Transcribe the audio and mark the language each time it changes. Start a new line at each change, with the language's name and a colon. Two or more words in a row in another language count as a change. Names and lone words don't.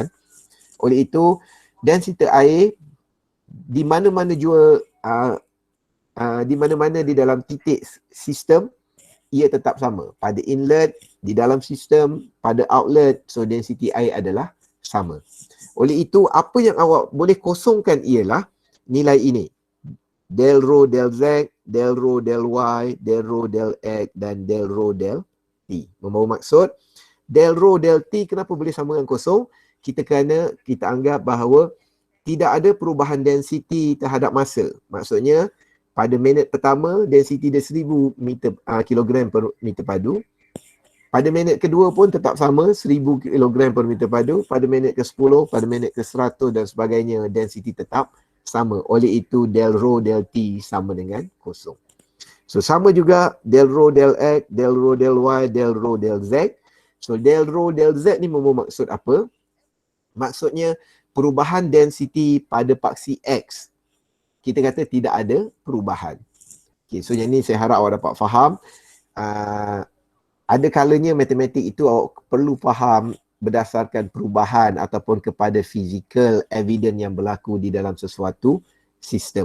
Malay: Oleh itu, density air di mana-mana jua di mana-mana di dalam titik sistem, ia tetap sama. Pada inlet, di dalam sistem, pada outlet, so density air adalah sama. Oleh itu, apa yang awak boleh kosongkan ialah nilai ini. Del rho del z, del rho del y, del rho del x, dan del rho del t. Membawa maksud, del rho del t kenapa boleh sama dengan kosong? Kerana kita anggap bahawa tidak ada perubahan density terhadap masa. Maksudnya, pada minit pertama, density dia 1000 kilogram per meter padu. Pada minit kedua pun tetap sama, 1000 kg per meter padu. Pada minit ke-10, pada minit ke-100 dan sebagainya, density tetap sama. Oleh itu, del rho del t sama dengan kosong. So, sama juga del rho del x, del rho del y, del rho del z. So, del rho del z ni membawa maksud apa? Maksudnya, perubahan density pada paksi x. Kita kata tidak ada perubahan.
English: Okay, so
Malay: yang ni saya harap awak dapat faham. Ada kalanya matematik itu awak perlu faham berdasarkan perubahan ataupun kepada
English: physical evidence
Malay: yang berlaku di dalam sesuatu sistem.